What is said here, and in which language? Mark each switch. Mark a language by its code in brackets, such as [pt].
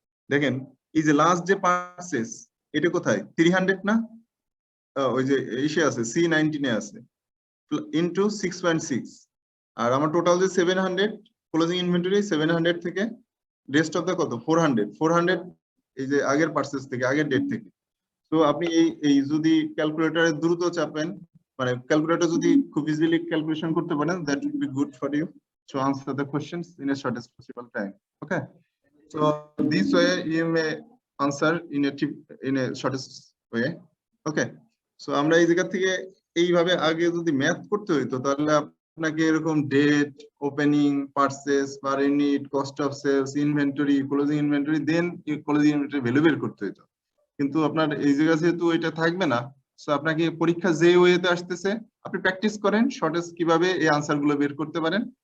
[bn] দেখেন এই যে লাস্ট যে পারচেজ এটা কোথায় 300 না, ওই যে ইসে আছে C19 এ আছে ইনটু 6.6, আর আমার টোটাল যে 700 ক্লোজিং ইনভেন্টরি 700 থেকে রেস্ট অফ দা কত 400 এই যে আগের পারচেজ থেকে আগের ডেট থেকে। তো আপনি এই যদি ক্যালকুলেটরে দ্রুত চাপেন, মানে ক্যালকুলেটর যদি খুব ইজিলি ক্যালকুলেশন করতে পারেন, [en] That will be good for you to answer the questions in a shortest possible time. Okay, so this way you may answer in a shortest way. [bn] Okay, so আমরা এই জায়গা থেকে এইভাবে আগে যদি ম্যাথ করতে হইতো তাহলে আপনাকে এরকম date, opening, purchase, per unit, cost of sales, inventory, closing inventory, then closing inventory value বের করতে হইতো। কিন্তু আপনার এই জায়গা যেহেতু এটা থাকবে না, সো আপনাকে পরীক্ষা যে ওয়েতে আসতেছে আপনি প্র্যাকটিস করেন শর্টেজ কিভাবে এই আনসার গুলো বের করতে পারেন।